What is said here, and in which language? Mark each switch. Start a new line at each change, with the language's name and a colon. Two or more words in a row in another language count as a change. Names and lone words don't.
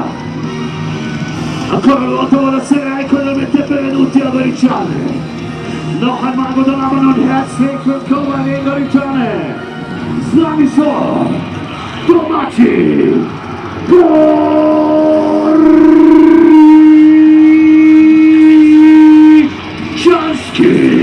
Italian: Ancora una volta buonasera, ecco dove avete benvenuti a Goričane!
German: Noch einmal guten Abend und herzlich willkommen in Goričane!
Slovenian: Z nami so domači Goričanski!